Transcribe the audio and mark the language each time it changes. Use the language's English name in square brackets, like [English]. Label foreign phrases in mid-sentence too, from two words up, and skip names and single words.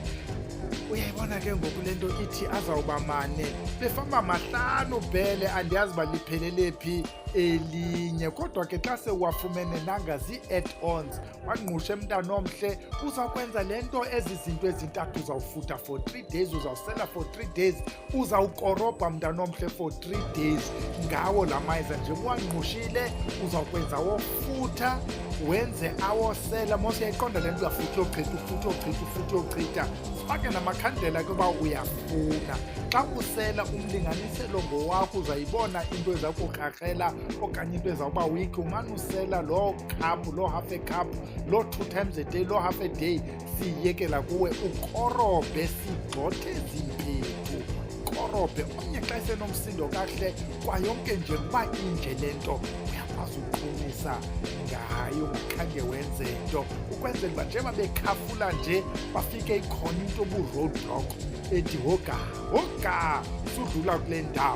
[Xhosa] Uyayibona ke ngoku le nto ithi azawuba mane befamba mahlanu Bhele, andiyazi uba liphelele phi elinye. Kodwa ke xa sewafumene nanga zii-add-ons wangqushe mntanomhle, uzawukwenza le nto ezi zinto ezintathu. [English] Uzawufutha for 3 days, uzawusela for 3 days, [Xhosa] uzawukorobha mntanomhle [English] for 3 days [Xhosa] ngawo la mayeza. Nje wangqushile uzawukwenza wofutha wenze awosela. Mos uyayiqonda le nto uyafutha uyocitha, ufutha uyocitha, ufutha uyocitha. Sifake namakhandlela ke uba uyafuna. Xa usela umlinganiselo ngowakho uzayibona into eza kukrarhela okanye into ezawuba weak. Umane usela loo [English] cup, loo half a cup, loo 2 times a day, loo half a day. [Xhosa] Siyekela kuwe ukorobhe, sigxothe zimpethu, korobhe omnye xa esenomsindo kakuhle kwayonke nje kuba inje le nto uyakwazi uqhumisa ngayo ungakhange wenze nto, ukwenzela uba njengoba bekhafula nje bafike ikhona into obu-roadblock ethi hoga sudlula kule ndawo.